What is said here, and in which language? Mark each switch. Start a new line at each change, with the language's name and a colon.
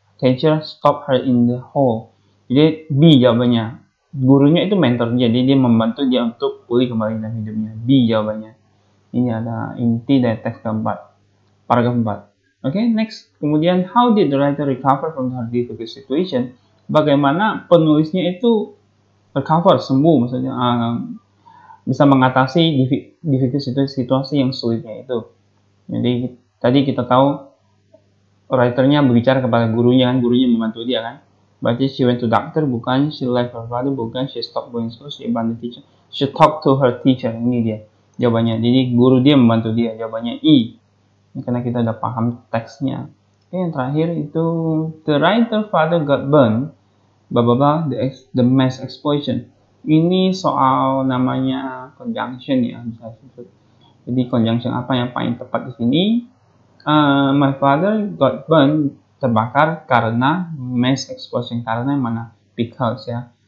English: Teacher stop her in the hole.
Indonesian: Jadi B jawabannya. Gurunya itu mentor dia, jadi dia membantu dia untuk pulih kembali dalam hidupnya. B jawabannya. Ini ada inti dari teks keempat, paragraf 4.
English: Oke, next. Kemudian, how did the writer recover from her difficult situation?
Indonesian: Bagaimana penulisnya itu recover, sembuh, maksudnya bisa mengatasi difficult situasi yang sulitnya itu. Jadi tadi kita tahu writernya berbicara kepada gurunya kan, gurunya membantu dia kan.
English: Berarti she went to doctor, bukan she left her father, bukan she stopped going school, she abandoned teacher, she talked to her teacher.
Indonesian: Ini dia jawabannya. Jadi guru dia membantu dia, jawabannya E. Ini karena kita udah paham teksnya. Oke, yang terakhir itu
English: the writer father got burned, the mass explosion.
Indonesian: Ini soal namanya conjunction ya, bisa disebut. Jadi conjunction apa yang paling tepat di sini?
English: My father got burned,
Indonesian: terbakar karena mass explosion, karena yang mana? Because ya,